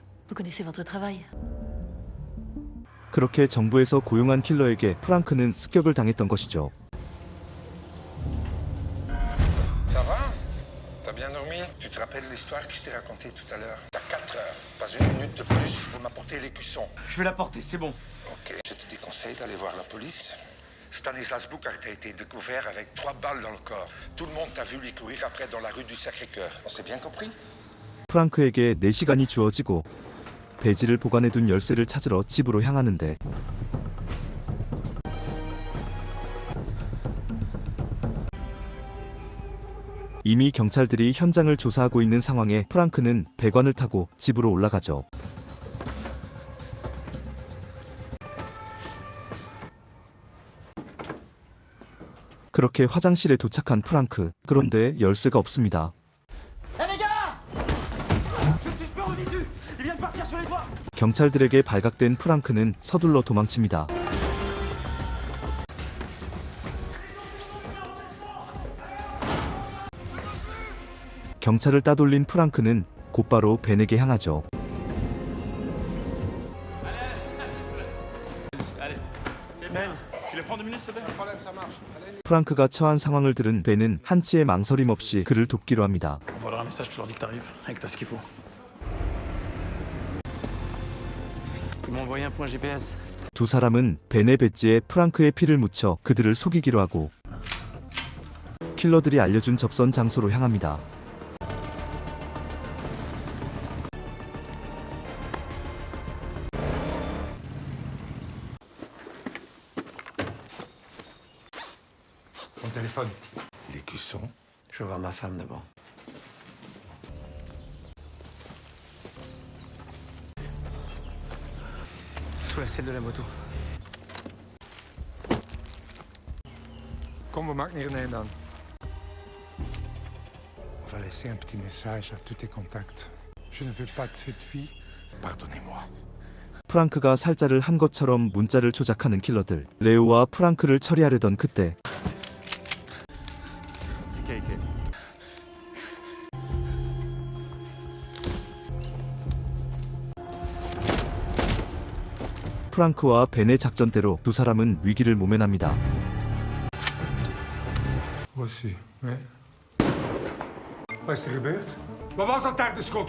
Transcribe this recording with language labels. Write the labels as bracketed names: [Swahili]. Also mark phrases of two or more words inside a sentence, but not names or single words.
[French] Vous connaissez votre travail. [Korean] 그렇게 정부에서 고용한 킬러에게 프랑크는 습격을 당했던 것이죠. [French] Ça va? T'as bien dormi? Tu te rappelles l'histoire que je t'ai racontée tout à l'heure? T'as 4 heures, pas une minute de plus pour m'apporter l'écusson. Je vais la porter, c'est bon. Ok. Je te déconseille d'aller voir la police. Stanislas Boucart a été découvert avec 3 balles dans le corps. Tout le monde t'a vu lui courir après dans la rue du Sacré-Cœur. On s'est bien compris? [Korean] 프랑크에게 4시간이 주어지고 배지를 보관해둔 열쇠를 찾으러 집으로 향하는데 이미 경찰들이 현장을 조사하고 있는 상황에 프랑크는 배관을 타고 집으로 올라가죠. 그렇게 화장실에 도착한 프랑크. 그런데 열쇠가 없습니다. [French] Hé les gars! Je suis peur au visu! [Korean] 경찰들에게 발각된 프랑크는 서둘러 도망칩니다. 경찰을 따돌린 프랑크는 곧바로 벤에게 향하죠. 프랑크가 처한 상황을 들은 벤은 한치의 망설임 없이 그를 돕기로 합니다. [French] Voilà un message, tu leur dis que t'arrives et que t'as ce qu'il faut. Ils m'ont envoyé un point GPS. [Korean] 두 사람은 벤의 배지에 프랑크의 피를 묻혀 그들을 속이기로 하고 킬러들이 알려준 접선 장소로 향합니다. [French] Ton téléphone. Les cuissons. Je veux voir ma femme d'abord. Sous la selle de la moto. [Dutch] Kom, we maken hier een einde aan. [French] On va laisser un petit message à tous tes contacts. Je ne veux pas de cette fille. Pardonnez-moi. [Korean] 프랑크가 살자를 한 것처럼 문자를 조작하는 킬러들. 레오와 프랑크를 처리하려던 그때 프랑크와 벤의 작전대로 두 사람은 위기를 모면합니다. [French] Voici, oui. [Dutch] Wat is er gebeurd? Wat was dat daar, de schot?